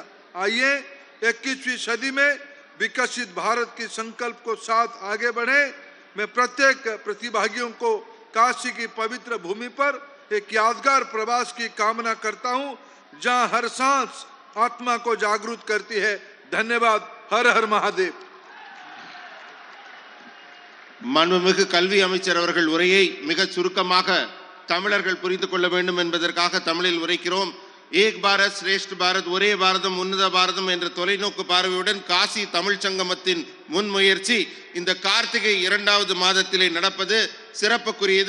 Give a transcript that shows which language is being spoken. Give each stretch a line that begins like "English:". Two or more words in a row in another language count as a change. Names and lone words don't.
Hindi: आइए 21वीं सदी में विकसित भारत की संकल्प को साथ आगे बढ़े। मैं प्रत्येक प्रतिभागियों को काशी की पवित्र भूमि पर एक यादगार प्रवास की कामना करता हूं, जहां हर सांस आत्मा को जागरूक करती है। धन्यवाद। हर हर महादेव।
Tamil: மாண்புமிகு கல்வி அமைச்சர் அவர்கள் உரையை மிக சுருக்கமாக தமிழர்கள் புரிந்து கொள்ள வேண்டும் என்பதற்காக தமிழில் உரைக்கிறோம்.
Hindi: एक भारत श्रेष्ठ भारत,
Tamil: ஒரே பாரதம் உன்னத பாரதம் என்ற தொலைநோக்கு பார்வையுடன் காசி தமிழ் சங்கமத்தின் முன்முயற்சி இந்த கார்த்திகை 2வது மாதத்திலே நடப்பது சிறப்புக்குரியது.